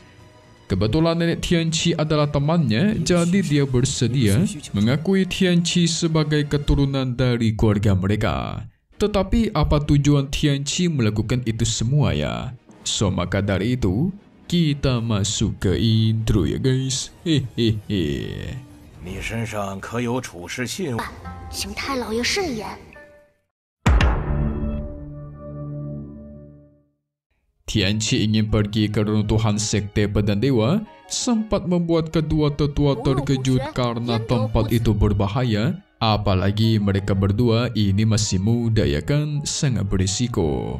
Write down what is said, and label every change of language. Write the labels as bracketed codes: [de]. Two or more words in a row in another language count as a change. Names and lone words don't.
[id] Kebetulan nenek Tianqi adalah temannya, jadi dia bersedia mengakui Tianqi sebagai keturunan dari keluarga mereka. Tetapi apa tujuan Tianqi melakukan itu semua ya? So, maka dari itu, kita masuk ke intro ya guys. Hehehe. [zh] 你身上可有处事信物？请太老爷慎言。 [id] Tianqi ingin pergi ke runtuhan sekte pedang dewa, sempat membuat kedua tetua terkejut karena tempat itu berbahaya. Apalagi mereka berdua ini masih muda ya kan, sangat berisiko.